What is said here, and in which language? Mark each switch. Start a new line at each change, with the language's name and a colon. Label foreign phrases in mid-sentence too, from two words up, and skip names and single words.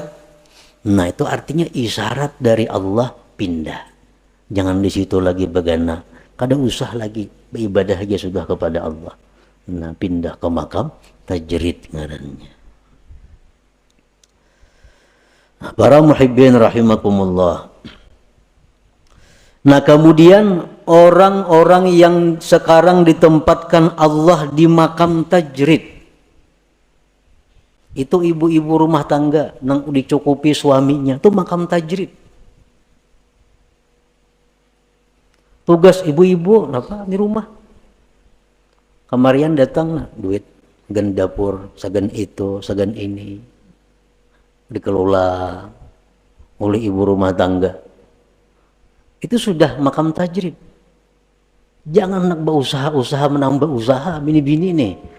Indonesian: Nah itu artinya isyarat dari Allah pindah. Jangan di situ lagi begana. Kada usah lagi beribadah aja sudah kepada Allah. Nah pindah ke makam tajrid ngarannya.
Arabic: Para muhibbin rahimakumullah.
Indonesian: Nah kemudian orang-orang yang sekarang ditempatkan Allah di makam tajrid, itu ibu-ibu rumah tangga yang dicukupi suaminya, itu makam tajrid. Tugas ibu-ibu apa di rumah? Kemarian datang nah, duit gen dapur, sagan itu, sagan ini dikelola oleh ibu rumah tangga. Itu sudah makam tajrid. Jangan nak berusaha menambah usaha bini-bini nih.